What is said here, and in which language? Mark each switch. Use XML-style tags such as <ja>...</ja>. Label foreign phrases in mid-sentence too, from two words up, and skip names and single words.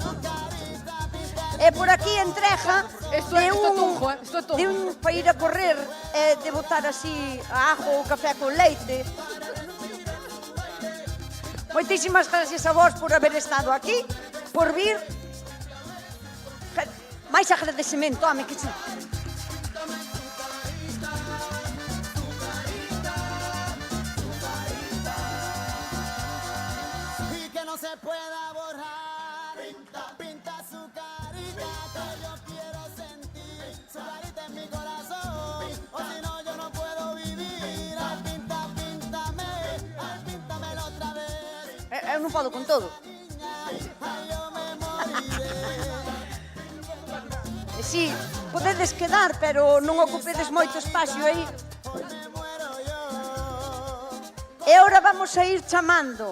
<gl>E por aquí entrega de un para ir a correr e de botar así ajo ou café con leite. Moitísimas gracias a vos por haber estado aquí, por vir. Máis agradecemento, home, que...</gl> <es>Y que no se pueda borrar. Pinta su carita que yo quiero sentir. Su carita en mi corazón, o si no yo no puedo vivir. Ay, píntamelo otra vez.</es> <gl>Eu non podo con todo.</gl> <es>Ay, yo me moriré.</es> <gl>Si, podedes quedar, pero non ocupedes moito espacio aí. E agora vamos a ir chamando.</gl>